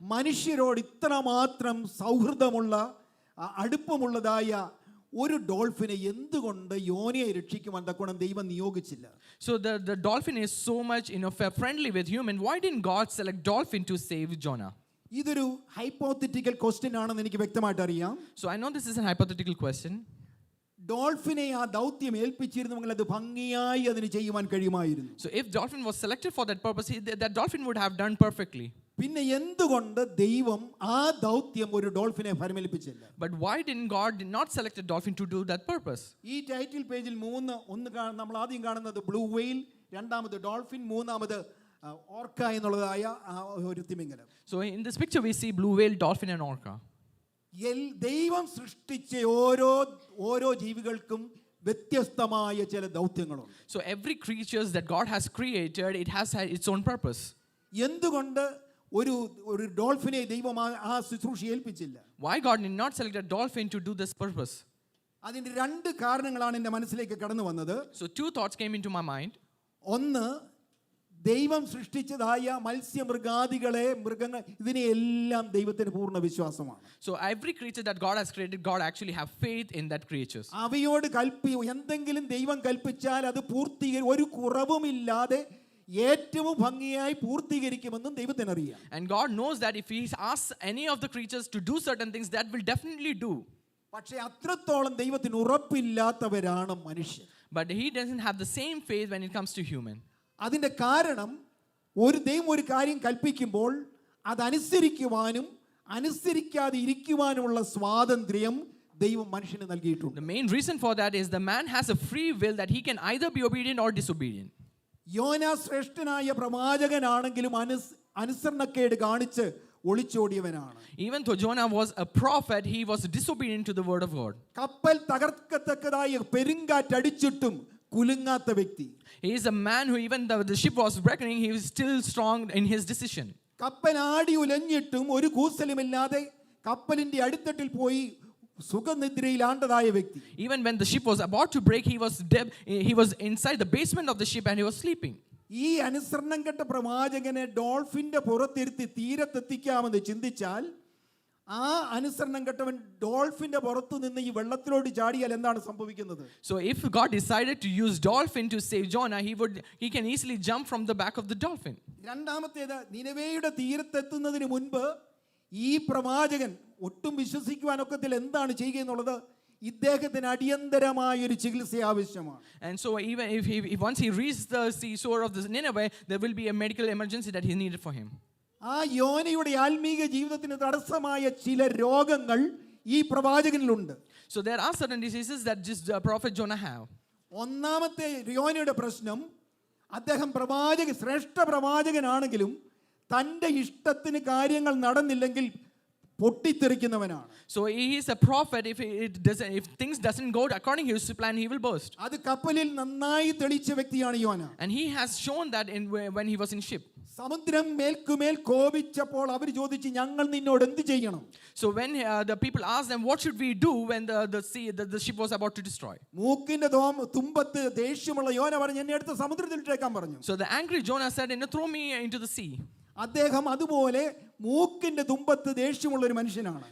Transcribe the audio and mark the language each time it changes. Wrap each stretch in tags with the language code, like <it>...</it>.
<ml>മനുഷ്യരോട് ഇത്രമാത്രം സൗഹൃദമുള്ള അടുപ്പമുള്ളതായ ഒരു ഡോൾഫിനെ എന്തുകൊണ്ട് യോനയെ രക്ഷിക്കുവാൻ തക്കോണം ദൈവം നിയോഗിച്ചില്ല?</ml> <en>So the dolphin is so much friendly with human. Why didn't God select dolphin to save Jonah?</en> <ml>ഇതൊരു</ml> <en>hypothetical question</en> <ml>ആണെന്ന് എനിക്ക് വ്യക്തമായിട്ട് അറിയാം.</ml> <en>So I know this is a hypothetical question.</en> <ml>ഡോൾഫിനെ ആ ദൗത്യം ഏൽപ്പിച്ചിരുന്നെങ്കിൽ അത് ഭംഗിയായി അതിന് ചെയ്യുവാൻ കഴിയുമായിരുന്നു.</ml> <en>So if dolphin was selected for that purpose, that dolphin would have done perfectly.</en> <ml>പിന്നെ എന്തുകൊണ്ട് ദൈവം ആ ദൗത്യം ഒരു ഡോൾഫിനെ ഫലമേൽപ്പിച്ചില്ല?</ml> <en>But why didn't God not select a dolphin to do that purpose?</en> <ml>ഈ ടൈറ്റിൽ പേജിൽ നമ്മൾ ആദ്യം കാണുന്നത് ബ്ലൂ വെയിൽ, രണ്ടാമത് ഡോൾഫിൻ, മൂന്നാമത് ഓർക്ക എന്നുള്ളതായ ഒരു തിമിംഗലം.</ml> <en>So in this picture we see blue whale, dolphin and orca.</en> <ml>ദൈവം സൃഷ്ടിച്ച ഓരോ ജീവികൾക്കും വ്യത്യസ്തമായ ചില ദൗത്യങ്ങളുണ്ട്.</ml> <en>So every creature that God has created, it has its own purpose.</en> <ml>എന്തുകൊണ്ട് ഒരു ഡോൾഫിനെ ദൈവം ആ ശുശ്രൂഷ ഏൽപ്പിച്ചില്ല?</ml> <en>Why God did not select a dolphin to do this purpose?</en> <ml>അതിന്റെ രണ്ട് കാരണങ്ങളാണ് എൻ്റെ മനസ്സിലേക്ക് കടന്നു വന്നത്.</ml> <en>So two thoughts came into my mind.</en> <ml>ഒന്ന്, ദൈവം സൃഷ്ടിച്ചതായ മത്സ്യമൃഗാദികളെ മൃഗങ്ങൾ ഇതിനെല്ലാം ദൈവത്തിന് പൂർണ്ണ വിശ്വാസമാണ്.</ml> <en>So every creature that God has created, God actually have faith in that creatures.</en> <ml>അവയോട് എന്തെങ്കിലും ദൈവം കൽപ്പിച്ചാൽ അത് ഒരു കുറവുമില്ലാതെ ഏറ്റവും ഭംഗിയായി പൂർത്തീകരിക്കുമെന്നും ദൈവത്തിനറിയാം.</ml> <en>And God knows that if he asks any of the creatures to do certain things, that will definitely do.</en> <ml>പക്ഷേ അത്രത്തോളം ദൈവത്തിന് ഉറപ്പില്ലാത്തവരാണ് മനുഷ്യർ.</ml> <en>But he doesn't have the same faith when it comes to human.</en> <ml>അതിന്റെ കാരണം ദൈവം ഒരു കാര്യം കൽപ്പിക്കുമ്പോൾ അതനുസരിക്കുവാനും അനുസരിക്കാതെ ഇരിക്കുവാനുമുള്ള സ്വാതന്ത്ര്യം ദൈവം മനുഷ്യന് നൽകിയിട്ടുണ്ട്.</ml> <en>The main reason for that is the man has a free will that he can either be obedient or disobedient.</en> <ml>യോനാ ശ്രേഷ്ഠനായ പ്രവാചകനാണെങ്കിലും അനുസരണക്കേട് കാണിച്ച് ഒളിച്ചോടിയവനാണ്.</ml> <en>Even though Jonah was a prophet, he was disobedient to the word of God.</en> <ml>കപ്പൽ തകർക്കത്തക്കതായ പെരുങ്കാറ്റടിച്ചിട്ടും കുലുങ്ങാത്ത വ്യക്തി.</ml> <en>He is a man who even though the ship was wrecking, he was still strong in his decision.</en> <ml>കപ്പൽ ആടി ഉലഞ്ഞിട്ടും ഒരു കൂസലുമില്ലാതെ കപ്പലിന്റെ അടിത്തട്ടിൽ പോയി സുഖനിദ്രയിൽ ആണ്ടതായ വ്യക്തി.</ml> <en>Even when the ship was about to break, he was inside the basement of the ship and he was sleeping.</en> <ml>ഈ അനുസരണം കെട്ട പ്രവാചകനെ ഡോൾഫിന്റെ പുറത്തിരുത്തി തീരത്തെത്തിക്കാമെന്ന് ചിന്തിച്ചാൽ ആ അനുസരണം കെട്ടവൻ ഡോൾഫിന്റെ പുറത്തു നിന്ന് ഈ വെള്ളത്തിലോട്ട് ചാടിയാൽ എന്താണ് സംഭവിക്കുന്നത്?</ml> <en>So if God decided to use dolphin to save Jonah, he can easily jump from the back of the dolphin.</en> <ml>രണ്ടാമത്തേത്, നിനവേയുടെ തീരത്തെത്തുന്നതിന് മുൻപ് ഈ പ്രവാചകൻ ഒട്ടും വിശ്വസിക്കുവാനൊക്കത്തിൽ എന്താണ് ചെയ്യുക എന്നുള്ളത് ഇദ്ദേഹത്തിന് അടിയന്തരമായ ഒരു ചികിത്സ ആവശ്യമാണ്.</ml> <en>And so even if once he reaches the seashore of the Nineveh, there will be a medical emergency that is needed for him.</en> <ml>ആ യോനയുടെ ആത്മീക ജീവിതത്തിന് തടസ്സമായ ചില രോഗങ്ങൾ ഈ പ്രവാചകനിലുണ്ട്.</ml> <en>So there are certain diseases that just prophet Jonah have.</en> <ml>ഒന്നാമത്തെ യോനയുടെ പ്രശ്നം, അദ്ദേഹം ശ്രേഷ്ഠ പ്രവാചകനാണെങ്കിലും തൻ്റെ ഇഷ്ടത്തിന് കാര്യങ്ങൾ നടന്നില്ലെങ്കിൽ പൊട്ടിത്തെറിക്കുന്നവനാണ്.</ml> <en>So he is a prophet. If things doesn't go according to his plan, he will burst.</en> <ml>അത് കപ്പലിൽ നന്നായി തെളിയിച്ച വ്യക്തിയാണ് യോന.</ml> <en>And he has shown that when he was in ship.</en> <ml>സമുദ്രം മേൽക്കുമേൽ കോപിച്ചപ്പോൾ അവർ ചോദിച്ചു, ഞങ്ങൾ നിന്നോട് എന്ത് ചെയ്യണം?</ml> <en>So when the people asked them, what should we do when the ship was about to destroy?</en> <ml>മൂക്കിന്റെ തുമ്പത്ത് ദേഷ്യമുള്ള യോന പറഞ്ഞു, എന്നെ എടുത്ത് സമുദ്രത്തിലിട്ടേക്കാൻ പറഞ്ഞു.</ml> <en>So the angry Jonah said, throw me into the sea.</en> <ml>അദ്ദേഹം അതുപോലെ മൂക്കിന്റെ തുമ്പത്ത് ദേഷ്യമുള്ള ഒരു മനുഷ്യനാണ്.</ml>